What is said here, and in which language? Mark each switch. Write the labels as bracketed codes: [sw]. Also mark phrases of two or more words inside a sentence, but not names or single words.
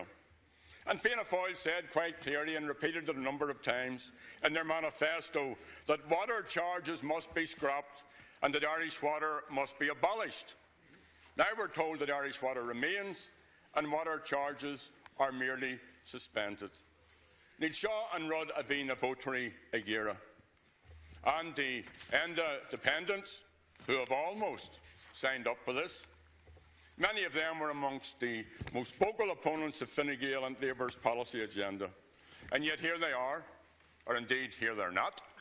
[en] And Fianna Fáil said quite clearly and repeated it a number of times in their manifesto that water charges must be scrapped and that Irish water must be abolished. Now we're told that Irish water remains and water charges are merely suspended. [ga] Níl seo an rud a bhí na vótaí ag iarra. [en] And the Enda dependents who have almost signed up for this, many of them were amongst the most vocal opponents of Fine Gael and Labour's policy agenda. And yet here they are, or indeed here they're not.